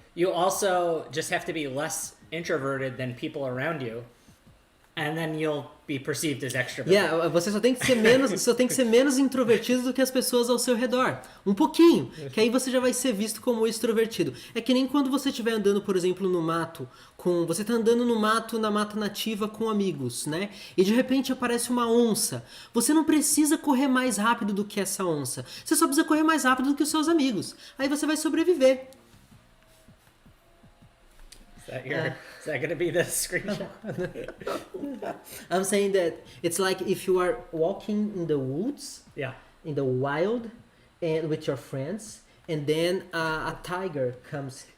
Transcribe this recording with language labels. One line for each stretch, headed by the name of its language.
English: You also just have to be less introverted than people around you, and then you'll be perceived as extroverted.
Portuguese: Yeah, você só tem que ser menos introvertido do que as pessoas ao seu redor. Um pouquinho, que aí você já vai ser visto como extrovertido. É que nem quando você estiver andando, por exemplo, no mato, você tá andando no mato, na mata nativa com amigos, né? E de repente aparece uma onça. Você não precisa correr mais rápido do que essa onça. Você só precisa correr mais rápido do que os seus amigos. Aí você vai sobreviver.
English: Is that going to be the screenshot? I'm saying that it's like if you are walking in the woods, in the wild, and with your friends, and then a tiger comes